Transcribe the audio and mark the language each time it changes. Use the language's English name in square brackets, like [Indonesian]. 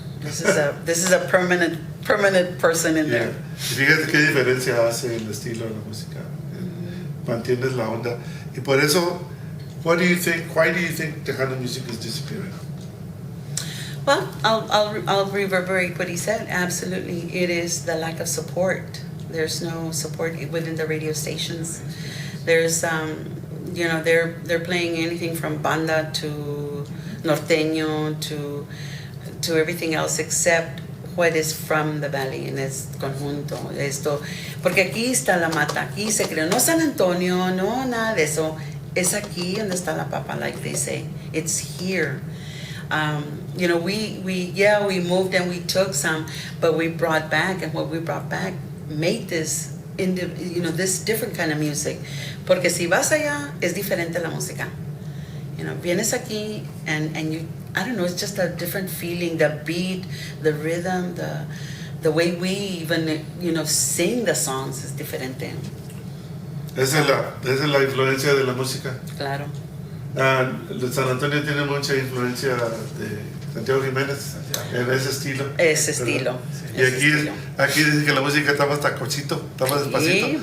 [English] This is a permanent person in there. [Spanish] Y fíjate qué diferencia hace el estilo de la música. Mantienes la onda. Y por eso, [English] why do you think Tejano music is disappearing? Well, I'll reverberate what he said. Absolutely, it is the lack of support. There's no support within the radio stations. There's they're playing anything from banda to norteño to everything else except what is from the valley [Spanish] en es conjunto esto, porque aquí está la mata, aquí se creó, no San Antonio, no nada de eso, es aquí donde está la papa, [English] like they say, it's here. We moved and we took some, but we brought back, and what we brought back made this this different kind of music, [Spanish] porque si vas allá es diferente la música. Vienes aquí [English] and you, I don't know, it's just a different feeling, the beat, the rhythm, the way we even sing the songs is diferente. [Spanish] Esa es la influencia de la música. Claro. San Antonio tiene mucha influencia de Santiago Jiménez en ese estilo. Ese estilo. Y aquí dice que la música está más tacochito, está más despacito.